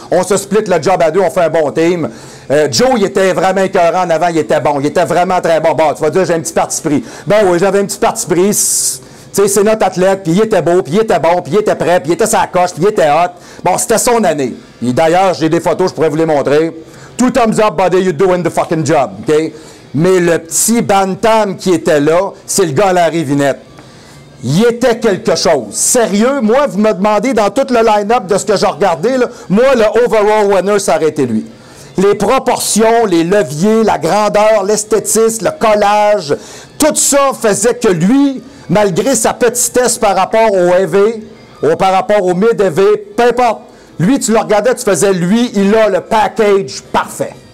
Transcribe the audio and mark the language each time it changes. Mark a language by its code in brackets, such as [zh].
[fr] On se split le job à deux, on fait un bon team. Joe, il était vraiment écœurant en avant, il était bon. Il était vraiment très bon. Bon, tu vas dire, j'ai un petit parti pris. Ben oui, j'avais un petit parti pris. Tu sais, c'est notre athlète, puis il était beau, puis il était bon, puis il était prêt, puis il était sa coche, puis il était hot. Bon, c'était son année. Et d'ailleurs, j'ai des photos, je pourrais vous les montrer. [en] Two thumbs up, buddy, you doing the fucking job, OK? [fr] Mais le petit bantam qui était là, c'est le gars à la Rivinette. Il était quelque chose. Sérieux, moi, vous me demandez dans tout le line-up de ce que j'ai regardé, là, moi, le overall winner, ça aurait été lui. Les proportions, les leviers, la grandeur, l'esthétisme, le collage, tout ça faisait que lui, malgré sa petitesse par rapport au EV, ou par rapport au mid-EV, peu importe, lui, tu le regardais, tu faisais, lui, il a le package parfait.